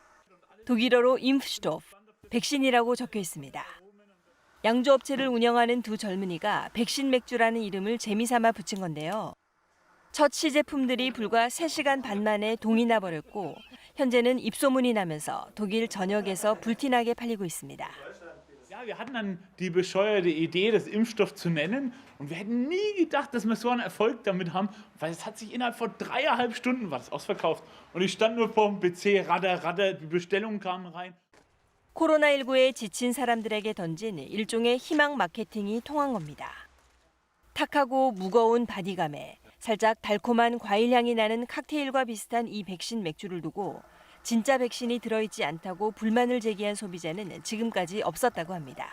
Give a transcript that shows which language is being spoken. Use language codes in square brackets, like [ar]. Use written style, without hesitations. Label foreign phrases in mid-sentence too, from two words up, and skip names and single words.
[ko] 독일어로 임프스토프, 백신이라고 적혀 있습니다. 양조업체를 운영하는 두 젊은이가 백신 맥주라는 이름을 재미삼아 붙인 건데요. 첫 시제품들이 불과 3시간 반 만에 동이 나버렸고 현재는 입소문이 나면서 독일 전역에서 불티나게 팔리고 있습니다. [de] Ja, wir hatten dann die bescheuerte Idee, das Impfstoff zu nennen. Und wir hätten nie gedacht, dass wir so einen Erfolg damit haben, weil es hat sich innerhalb von 3,5 Stunden war das ausverkauft. Und ich stand nur vor dem PC, radder, die Bestellungen kamen rein. [ko] 코로나19에 지친 사람들에게 던진 일종의 희망 마케팅이 통한 겁니다. 탁하고 무거운 바디감에 살짝 달콤한 과일 향이 나는 칵테일과 비슷한 이 백신 맥주를 두고 진짜 백신이 들어있지 않다고 불만을 제기한 소비자는 지금까지 없었다고 합니다.